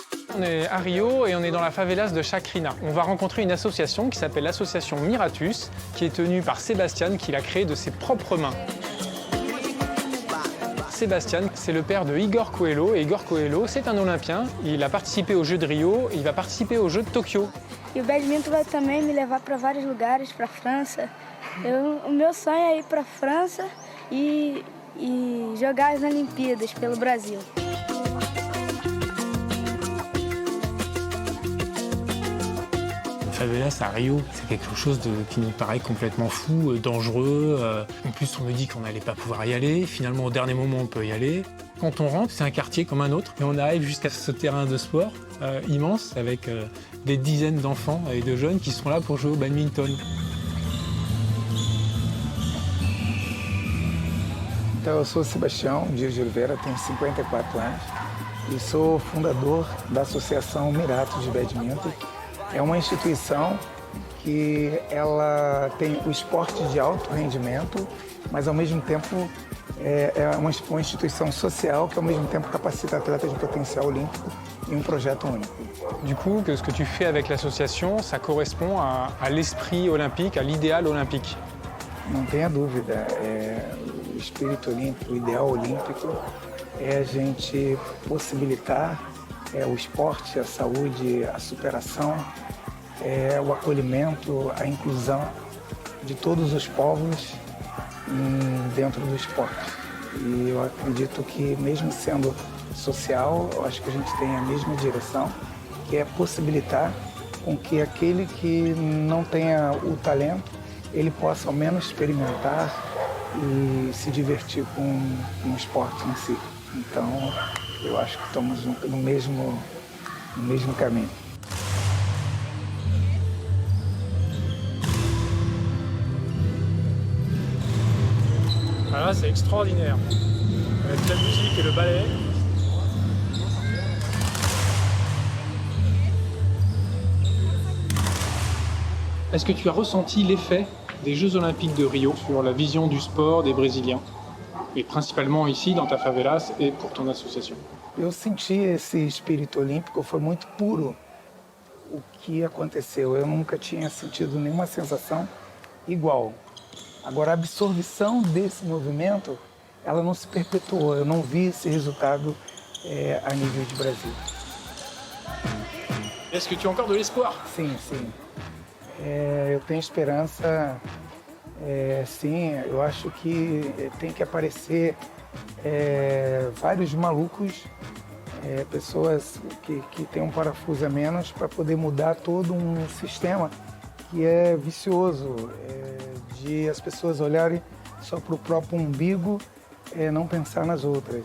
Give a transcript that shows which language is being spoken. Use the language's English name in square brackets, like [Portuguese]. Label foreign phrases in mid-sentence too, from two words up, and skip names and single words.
[French] On est à Rio et on est dans la favelas de Chacrina. On va rencontrer une association qui s'appelle l'association Miratus, qui est tenue par Sébastien, qui l'a créée de ses propres mains. Sébastien, c'est le père de Igor Coelho, et Igor Coelho, c'est un Olympien. Il a participé aux Jeux de Rio, il va participer aux Jeux de Tokyo. [Portuguese] E o badminton vai também me levar para vários lugares, para a França. O meu sonho é ir para a França e jogar as Olimpíadas pelo Brasil. [French] Favelas à Rio, c'est quelque chose qui nous paraît complètement fou, dangereux. En plus, on nous dit qu'on n'allait pas pouvoir y aller. Finalement, au dernier moment, on peut y aller. Quand on rentre, c'est un quartier comme un autre. Et on arrive jusqu'à ce terrain de sport immense avec des dizaines d'enfants et de jeunes qui sont là pour jouer au badminton. [Portuguese] Então, eu sou Sebastião Dias de Oliveira, tenho 54 anos e sou fundador da Associação Miratus de Badminton. É uma instituição que ela tem o esporte de alto rendimento, mas ao mesmo tempo é uma instituição social que ao mesmo tempo capacita atletas de potencial olímpico em um projeto único. [French] Du coup, ce que tu fais avec l'association, ça correspond à l'esprit olympique, à l'idéal olympique. [Portuguese] Não tenha dúvida, o espírito olímpico, o ideal olímpico é a gente possibilitar o esporte, a saúde, a superação, o acolhimento, a inclusão de todos os povos dentro do esporte. E eu acredito que, mesmo sendo social, eu acho que a gente tem a mesma direção, que é possibilitar com que aquele que não tenha o talento, ele possa ao menos experimentar e se divertir com o esporte em si. Então, eu acho que estamos no mesmo caminho. [French] Ah là, c'est extraordinaire. Avec la musique et le ballet. Est-ce que tu as ressenti l'effet des Jeux Olympiques de Rio sur la vision du sport des Brésiliens? Et principalement ici, dans ta favelas et pour ton association. [Portuguese] Eu senti esse espírito olímpico, foi muito puro o que aconteceu. Eu nunca tinha sentido nenhuma sensação igual. Agora, a absorção desse movimento, ela não se perpetuou. Eu não vi esse resultado a nível de Brasil. [French] Est-ce que tu as encore de l'espoir? [Portuguese] Sim, sim. Eu tenho esperança, sim. Eu acho que tem que aparecer vários malucos, pessoas que têm um parafuso a menos para poder mudar todo um sistema que é vicioso, de as pessoas olharem só para o próprio umbigo, não pensar nas outras.